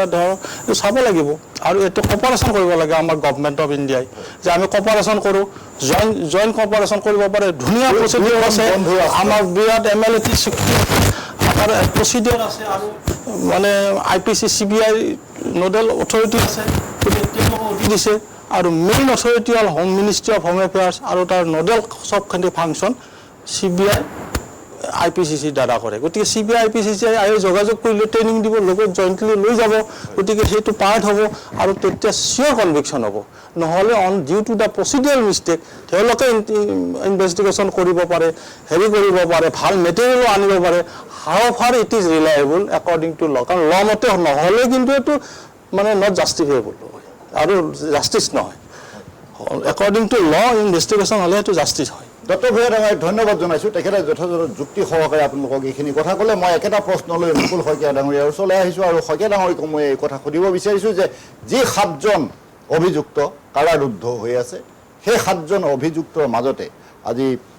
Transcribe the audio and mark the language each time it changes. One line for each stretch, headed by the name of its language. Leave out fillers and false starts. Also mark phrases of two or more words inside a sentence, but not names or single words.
Assamese: ধৰ চাব লাগিব আৰু এইটো কপাৰেশ্যন কৰিব লাগে আমাৰ গভৰ্ণমেণ্ট অফ ইণ্ডিয়াই যে আমি কপাৰেশ্যন কৰোঁ
English: joint cooperation
Assamese: কৰিব পাৰে ধুনীয়া প্ৰচিডিঅ'ৰ আছে আমাৰ বিৰাট MLA চুক্তি আমাৰ প্ৰচিডিঅ'ৰ আছে আৰু মানে IPC CBI
English: nodal authority
Assamese: আছে তেওঁলোকক দিছে আৰু
English: main authority
Assamese: হ'ল
English: home ministry of home affairs
Assamese: আৰু তাৰ নোডেল চবখিনি ফাংচন CBI IPCC দ্বাৰা কৰে গতিকে CBI IPCC যোগাযোগ কৰিলে ট্ৰেইনিং দিব লগত জইণ্টলি লৈ যাব গতিকে সেইটো পাৰ্ট হ'ব আৰু তেতিয়া
English: sure conviction
Assamese: হ'ব নহ'লে
English: on due to the procedure mistake
Assamese: তেওঁলোকে ইনভেষ্টিগেশ্যন কৰিব পাৰে হেৰি কৰিব পাৰে ভাল মেটেৰিয়েলো আনিব পাৰে
English: how far it is reliable according to law
Assamese: কাৰণ ল মতে নহ'লে কিন্তু এইটো মানে
English: not justifiable
Assamese: আৰু জাষ্টিছ নহয়
English: according to law investigation
Assamese: হ'লে সেইটো জাষ্টিছ হয় ডক্টৰ ভূঞা ডাঙৰীয়াক ধন্যবাদ জনাইছোঁ তেখেতে যথেষ্ট যুক্তি সহকাৰে আপোনালোকক এইখিনি কথা ক'লে মই একেটা প্ৰশ্ন লৈ মুকুল শইকীয়া ডাঙৰীয়াৰ ওচৰলৈ আহিছোঁ আৰু শইকীয়া ডাঙৰীয়াক মই এই কথা সুধিব বিচাৰিছোঁ যে যি 7জন অভিযুক্ত কাৰাৰুদ্ধ হৈ আছে সেই 7জন অভিযুক্তৰ মাজতে আজি